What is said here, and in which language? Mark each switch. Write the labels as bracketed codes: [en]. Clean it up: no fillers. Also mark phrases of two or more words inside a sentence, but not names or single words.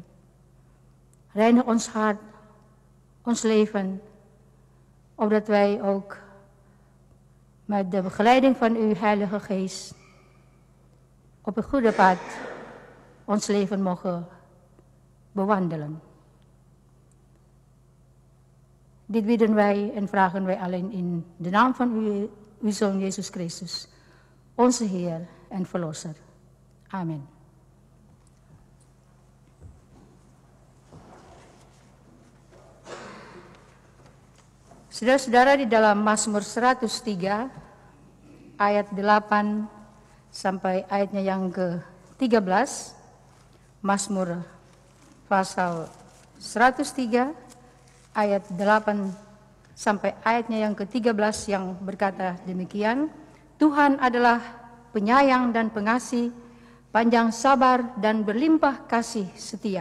[nl] Reinig ons hart, ons leven, opdat wij ook met de begeleiding van uw Heilige Geest op een goede pad ons leven mogen bewandelen. Dit bidden wij en vragen wij alleen in de naam van uw Zoon Jezus Christus, onze Heer en Verlosser. Amen. [id] Saudara-saudara, di dalam Mazmur 103 ayat 8 sampai ayatnya yang ke-13, Mazmur pasal 103 ayat 8 sampai ayatnya yang ke-13 yang berkata demikian, Tuhan adalah penyayang dan pengasih, panjang sabar dan berlimpah kasih setia.